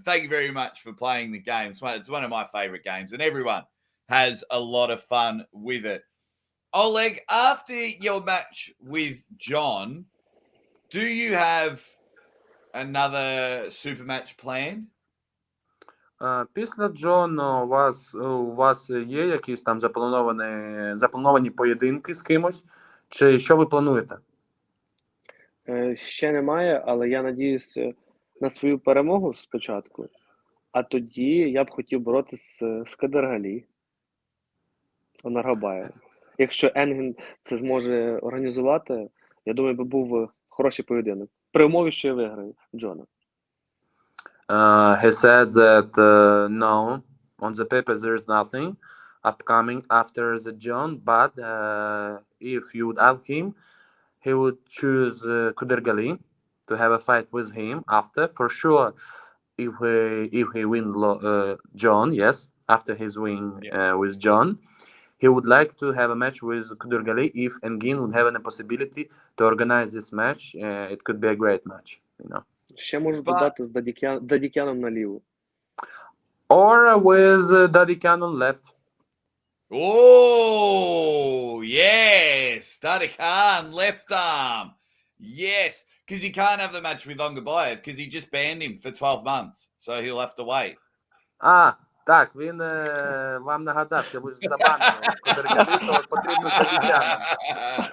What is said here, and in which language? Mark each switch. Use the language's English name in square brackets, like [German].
[English] Thank you very much for playing the game. It's one of my favorite games, and everyone has a lot of fun with it. Oleg, after your match with John, do you have another super match planned? [Ukrainian] Після Джона у вас є якісь там заплановані поєдинки з кимось? Чи що ви плануєте? Ще немає, але я надіюсь на свою перемогу спочатку, а тоді я б хотів боротися з Кадергалі, Онаргабаєвим. Якщо Енген це зможе організувати, я думаю, би був хороший поєдинок. При умові, що я виграю Джона. [English] He said that no, on the paper there is nothing upcoming after the John, but if you would ask him, he would choose Kudergali to have a fight with him after. For sure, if he win John, yes, after his win with John, he would like to have a match with Kudergali. If Engin would have a possibility to organize this match, it could be a great match, you know. [Ukrainian] Ще можу додати з Дадікяном наліво. [English] Or with Daddy Cannon left. Oh, yes. Daddy Khan, left arm. Yes. Because he can't have the match with Ongabayev because he just banned him for 12 months. So he'll have to wait. [Ukrainian] Так, він вам нагадав, що ви ж забанили Кудергалі, то потрібно з Daddy Cannon.